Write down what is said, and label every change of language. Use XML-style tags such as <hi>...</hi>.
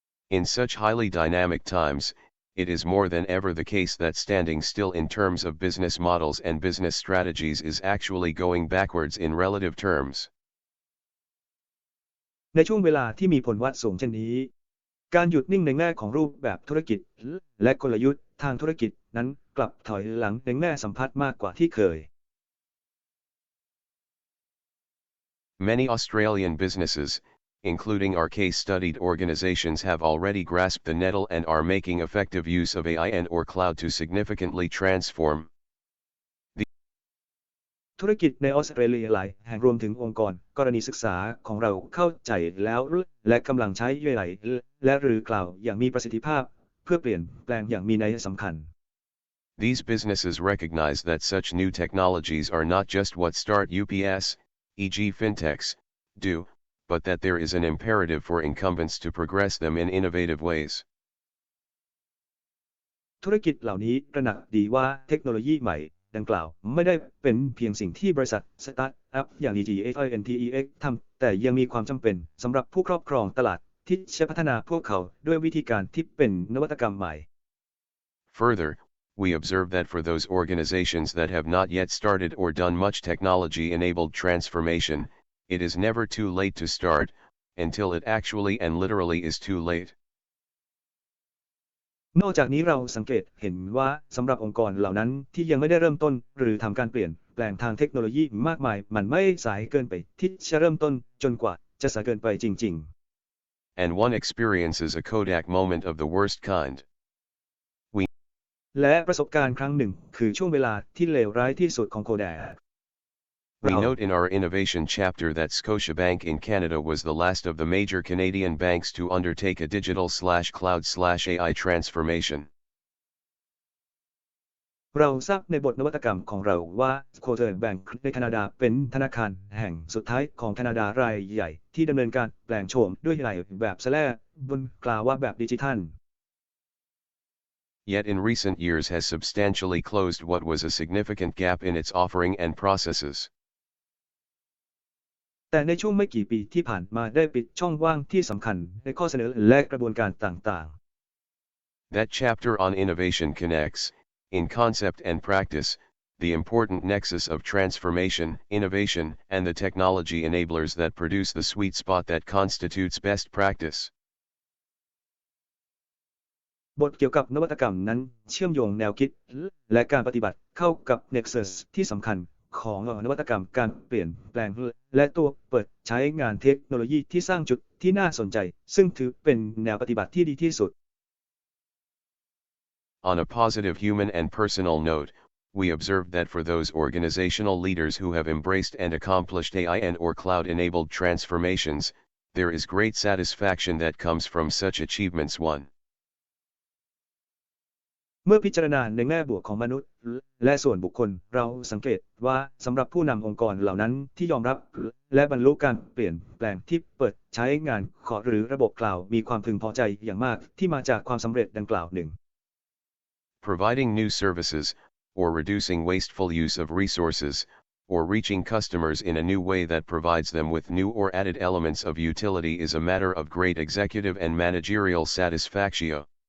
<en>In such highly dynamic times, it is more than ever the case that standing still in terms of business models and business strategies is actually going backwards in relative terms.</en> <th>ในช่วงเวลาที่มีผลวัดสูงเช่นนี้การหยุดนิ่งในแง่ของรูปแบบธุรกิจและกลยุทธ์ทางธุรกิจนั้นกลับถอยหลังในแง่สัมพัทธ์มากกว่าที่เคย</th> <en>Many Australian businesses, including our case-studied organizations, have already grasped the nettle and are making effective use of AI and/or cloud to significantly transform.</en> <th>ธุรกิจในออสเตรเลียหลายแห่งรวมถึงองค์กรกรณีศึกษาของเราเข้าใจแล้วและกำลังใช้ AI และหรือคลาวด์อย่างมีประสิทธิภาพเพื่อเปลี่ยนแปลงอย่างมีนัยสำคัญ</th> <en>These businesses recognize that such new technologies are not just what start UPS, e.g. fintechs, do, but that there is an imperative for incumbents to progress them in innovative ways.</en> <th>ธุรกิจเหล่านี้ตระหนักดีว่าเทคโนโลยีใหม่ดังกล่าวไม่ได้เป็นเพียงสิ่งที่บริษัทสตาร์ทอัพอย่าง DGFINTEX ทำแต่ยังมีความจำเป็นสำหรับผู้ครอบครองตลาดที่จะพัฒนาพวกเขาด้วยวิธีการที่เป็นนวัตกรรมใหม่</th> <en>Further, we observe that for those organizations that have not yet started or done much technology-enabled transformation, it is never too late to start, until it actually and literally is too late.</en> <th>นอกจากนี้เราสังเกตเห็นว่าสำหรับองค์กรเหล่านั้นที่ยังไม่ได้เริ่มต้นหรือทำการเปลี่ยนแปลงทางเทคโนโลยีมากมายมันไม่สายเกินไปที่จะเริ่มต้นจนกว่าจะสายเกินไปจริงๆ</th> <en>And one experiences a Kodak moment of the worst kind.</en> <th>และประสบการณ์ครั้งหนึ่งคือช่วงเวลาที่เลวร้ายที่สุดของโคแดก</th> <en>We note in our innovation chapter that Scotiabank in Canada was the last of the major Canadian banks to undertake a digital/cloud/AI transformation.</en> <th>เราทราบในบทนวัตกรรมของเราว่า Scotiabank ในแคนาดาเป็นธนาคารแห่งสุดท้ายของแคนาดารายใหญ่ที่ดำเนินการแปลงโฉมด้วยAIแบบสแลบนคลาวด์แบบดิจิทัล</th> <en>Yet in recent years has substantially closed what was a significant gap in its offering and processes.</en> <th>แต่ในช่วงไม่กี่ปีที่ผ่านมาได้ปิดช่องว่างที่สำคัญในข้อเสนอและกระบวนการต่างๆ</th> <en>That chapter on innovation connects, in concept and practice, the important nexus of transformation, innovation, and the technology enablers that produce the sweet spot that constitutes best practice.</en> <th>บทเกี่ยวกับนวัตกรรมนั้นเชื่อมโยงแนวคิดและการปฏิบัติเข้ากับ Nexus ที่สำคัญของนวัตกรรมการเปลี่ยนแปลงและตัวเปิดใช้งานเทคโนโลยีที่สร้างจุดที่น่าสนใจซึ่งถือเป็นแนวปฏิบัติที่ดีที่สุด</th> <en>On a positive human and personal note, we observed that for those organizational leaders who have embraced and accomplished AI and/or cloud-enabled transformations, there is great satisfaction that comes from such achievements. 1.</en> <th>เมื่อพิจารณาในแง่บวกของมนุษย์และส่วนบุคคลเราสังเกตว่าสำหรับผู้นำองค์กรเหล่านั้นที่ยอมรับและบรรลุการเปลี่ยนแปลงที่เปิดใช้งานหรือระบบคลาวด์มีความพึงพอใจอย่างมากที่มาจากความสำเร็จดังกล่าวหนึ่ง</th> <en>Providing new services, or reducing wasteful use of resources, or reaching customers in a new way that provides them with new or added elements of utility is a matter of great executive and managerial satisfaction.</en>